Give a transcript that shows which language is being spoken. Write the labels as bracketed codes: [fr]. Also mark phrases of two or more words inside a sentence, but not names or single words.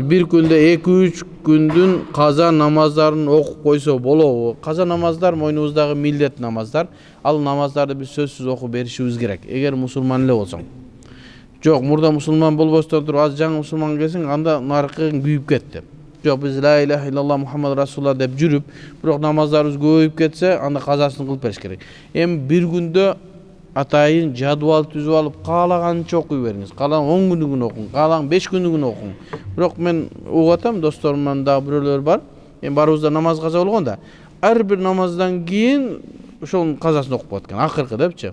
[ky] Бир күндө 2-3 күндүн каза намаздарын окуп койсо болобу? Каза намаздар мойнубуздагы милдет намаздар. Ал намаздарды биз сөзсүз окуп беришибиз керек. Эгер мусулман эле болсоң. Жок, мурда мусулман болбостон туруп аз жаңы мусулман келсең, анда наркын күйүп кетти. Жок, биз [ar] لا إله إلا الله محمد رسول الله [ky] деп жүрүп, бирок намаздарыбыз көбөйүп кетсе, анда казасын кылып бериш керек. Эми бир күндө атайын жадвал түзүп алып, каалаганча окуй бериңиз. Каалаган 10 күнүгүн окуң, каалаган 5 күнүгүн окуң. Бирок мен угуп атам, досторумдан да бирөөлөр бар. Эми барыбызда намаз каза болгон да. Ар бир намаздан кийин ошонун казасын окуп коет экен, акыркы депчи.